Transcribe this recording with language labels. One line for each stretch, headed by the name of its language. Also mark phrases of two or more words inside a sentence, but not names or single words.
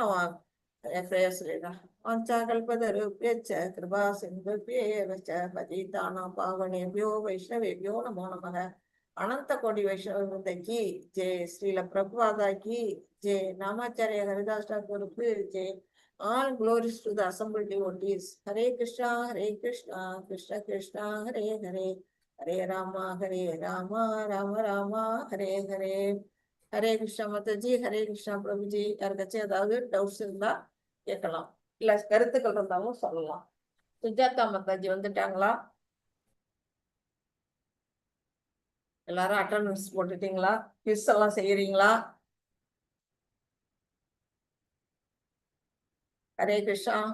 Tamil: நான் சொல்லிடுறேன்.
Sanskrit: कृपा सिन्धुतान पावनेभ्यो वैष्णवेभ्यो नमो नमः.
Hindi: अनन्त कोटि वैष्णव की जय। श्रील प्रभुपाद की जय.
Tamil: நாமாச்சாரிய ஹரிதாஸ் டாக்கூருக்கு ஜெய்.
English: All glories to the assembled devotees.
Sanskrit: हरे कृष्ण, कृष्ण कृष्ण, हरे हरे, हरे राम, राम राम, हरे हरे. हरे कृष्ण
Tamil: மாதாஜி,
Sanskrit: हरे कृष्ण
Tamil: பிரபுஜி. யாருக்காச்சும் ஏதாவது டவுட்ஸ் இருந்தா கேட்கலாம், இல்ல கருத்துக்கள் இருந்தாலும் சொல்லலாம். சுஜாதா மாதாஜி வந்துட்டாங்களா? எல்லாரும் அட்டெண்டன்ஸ் போட்டுட்டீங்களா? குவிஸ் எல்லாம் செய்யறீங்களா?
Sanskrit: हरे कृष्ण.